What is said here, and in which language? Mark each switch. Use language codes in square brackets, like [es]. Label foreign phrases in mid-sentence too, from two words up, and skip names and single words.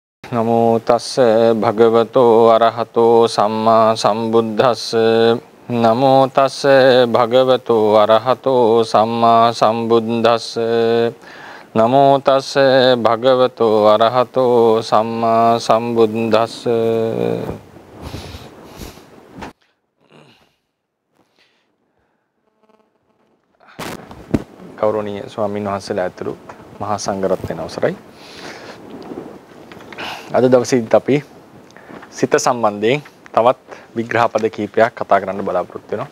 [pi] නමෝ තස්ස භගවතෝ අරහතෝ සම්මා සම්බුද්දස්ස නමෝ තස්ස භගවතෝ අරහතෝ සම්මා සම්බුද්දස්ස නමෝ තස්ස භගවතෝ අරහතෝ සම්මා සම්බුද්දස්ස. [si] ගෞරවනීය ස්වාමීන් වහන්සේලා ඇතුළු මහා සංඝරත්නයන් අවසරයි. අද දවසේදීත් අපි සිත සම්බන්ධයෙන් තවත් විග්‍රහ පද කිහිපයක් කතා කරන්න බලාපොරොත්තු වෙනවා.